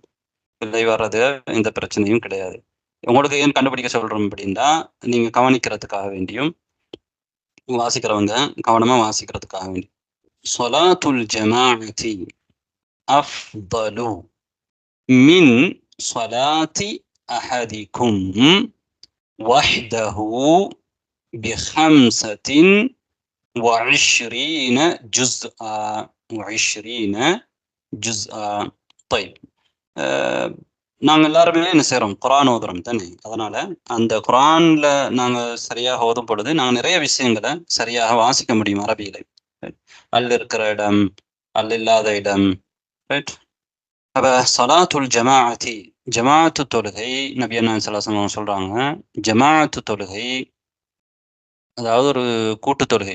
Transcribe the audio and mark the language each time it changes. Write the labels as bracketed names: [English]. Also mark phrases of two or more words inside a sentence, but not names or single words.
[Tamil] பிழை வர்றது எந்த பிரச்சனையும் கிடையாது. உங்களுக்கு ஏன் கண்டுபிடிக்க சொல்றோம் அப்படின்னா நீங்க கவனிக்கிறதுக்காக வேண்டியும் வாசிக்கிறவங்க கவனமா வாசிக்கிறதுக்காக வேண்டியும். [Arabic] صلاة الجماعة أفضل من صلاة أحدكم وحده ب25 جزءا. طيب, [Tamil] நாங்கள் எல்லாருமே என்ன செய்கிறோம்? குரான் ஓதுறோம் தானே. அதனால அந்த குரான்ல நாங்கள் சரியாக ஓதும் பொழுது நாங்கள் நிறைய விஷயங்களை சரியாக வாசிக்க முடியும் அரபியில. அல் இருக்கிற இடம், அல் இல்லாத இடம். ரைட். அப்ப [Arabic] صلاة الجماعة, [Tamil] ஜமாஅத்து தொழுகை, நபி [Arabic] صلى الله عليه وسلم [Tamil] சொல்றாங்க, ஜமாஅத்து தொழுகை அதாவது ஒரு கூட்டு தொழுகை.